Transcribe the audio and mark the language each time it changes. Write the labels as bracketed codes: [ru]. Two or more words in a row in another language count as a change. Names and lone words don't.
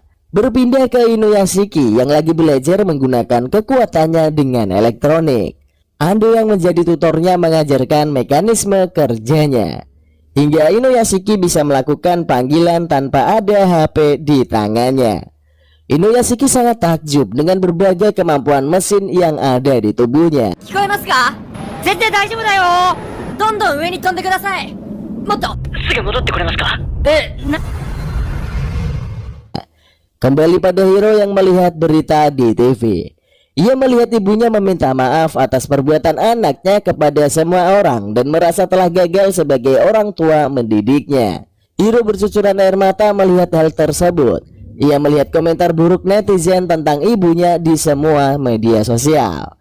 [id] Berpindah ke Inuyashiki yang lagi belajar menggunakan kekuatannya dengan elektronik. Ando yang menjadi tutornya mengajarkan mekanisme kerjanya. Hingga Inuyashiki bisa melakukan panggilan tanpa ada HP di tangannya. Inuyashiki sangat takjub dengan berbagai kemampuan mesin yang ada di tubuhnya. [ja] 聞こえますか？絶対大丈夫だよ。どんどん上に飛んでください。もっとすぐ戻ってこれますか？ [id] Kembali pada Hiro yang melihat berita di TV. Ia melihat ibunya meminta maaf atas perbuatan anaknya kepada semua orang dan merasa telah gagal sebagai orang tua mendidiknya. Hiro bercucuran air mata melihat hal tersebut. Ia melihat komentar buruk netizen tentang ibunya di semua media sosial.